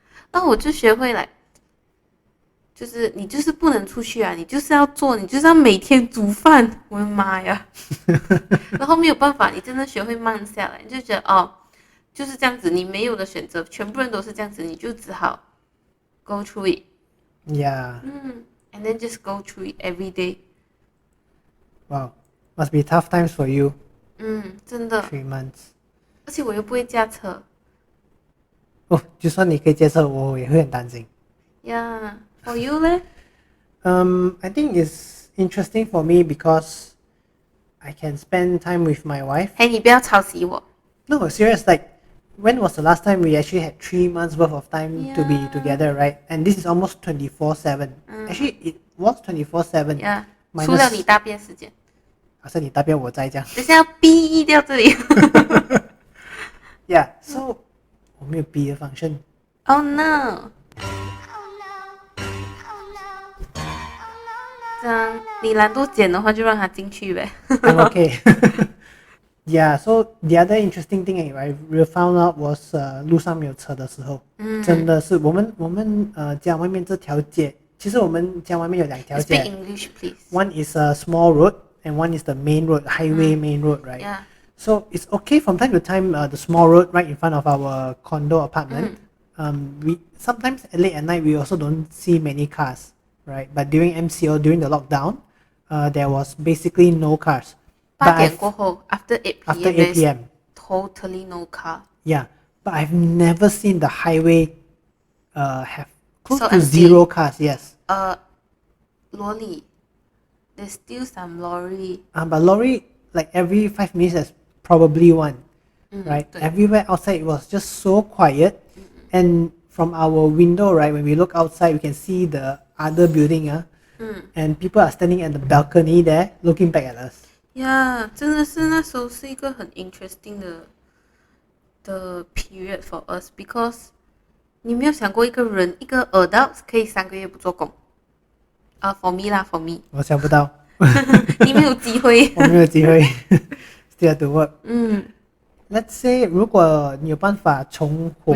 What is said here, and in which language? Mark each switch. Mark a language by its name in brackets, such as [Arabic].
[Chinese] 然后我就学会来，就是你就是不能出去啊，你就是要做，你就是要每天煮饭。我的妈呀！然后没有办法，你真的学会慢下来，你就觉得就是这样子，你没有的选择，全部人都是这样子，你就只好 [English] go through it. Yeah. And then just go through it every day. Wow, must be tough times for you. [Chinese] 真的。 [English] 3 months. [Chinese] 而且我又不会驾车。就算你可以接受，我也会很担心。 [English] Yeah, for you 呢？ I think it's interesting for me because I can spend time with my wife. [Chinese] 嘿，你不要抄袭我。 [English] No, serious. Like, when was the last time we actually had 3 months worth of time to be together, right? And this is almost 24/7. Actually, it was 24/7. [Chinese] Yeah. 除了你大便时间。好像你大便我在这样。等下要逼掉这里。 Yeah, so 我没有 B 的 function. [English] Oh no. [Chinese] 这样你懒惰剪的话，就让它进去呗。 [English] I'm okay. Yeah, so the other interesting thing I found out was [Chinese] 路上没有车的时候，真的是我们家外面这条街，其实我们家外面有2条街。 [English] Speak English, please. One is a small road and one is the main road, highway main road, right? Yeah. So it's okay from time to time. The small road right in front of our condo apartment. We sometimes late at night we also don't see many cars, right? But during MCO, during the lockdown, there was basically no cars. [Chinese] 8点过后 [English] after 8 After 8 p.m. totally no car. Yeah, but I've never seen the highway have close So to empty. 0 cars. Yes. Lorry. There's still some lorry. But lorry, like every 5 minutes, there's probably one, right? [Chinese] 对 [English] Everywhere outside it was just so quiet, and from our window, right, when we look outside, we can see the other building, and people are standing at the balcony there, looking back at us. [Chinese] Yeah, 真的是那时候是一个很 interesting 的 [English] period for us because [Chinese] 你没有想过一个人一个 adult 可以3个月不做工。 [English] For me 啦 ，for me [Chinese] 我想不到，你没有机会。我没有机会， [English] still have to work. [Chinese] Let's say 如果你有办法重活